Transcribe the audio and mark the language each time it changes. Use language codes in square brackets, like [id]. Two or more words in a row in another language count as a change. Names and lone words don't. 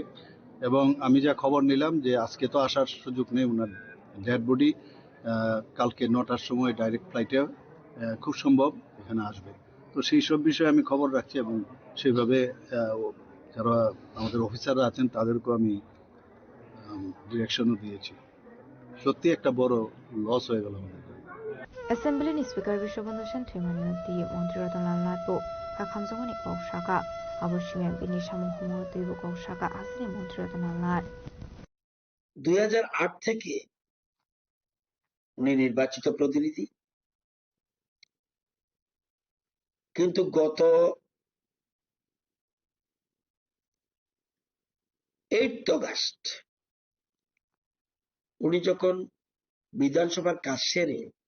[bn] এবং আমি যা খবর নিলাম যে আজকে তো আসার সুযোগ নেই, ওনার [en] dead body [bn] কালকে 9টার সময় [en] direct flight [bn] খুব সম্ভব এখানে আসবে। তো সেই সব বিষয়ে আমি খবর রাখছি এবং সেইভাবে যারা আমাদের অফিসাররা আছেন তাদেরকেও আমি ডিরেকশনও দিয়েছি। সত্যি একটা বড় লস হয়ে গেল আমাদের। [en] Assembly Speaker [trp] Vishwabandhu Sen Themani Mantri Ratan Lato Kakamjongani Kawshaka Abushimian Bini Shamu Humor Teibu Kawshaka Asini Mantri Ratan Lat [bn] 2008 থেকে উনি নির্বাচিত প্রতিনিধি, কিন্তু গত 8 অগাস্ট উনি যখন বিধানসভার কাজ সেরে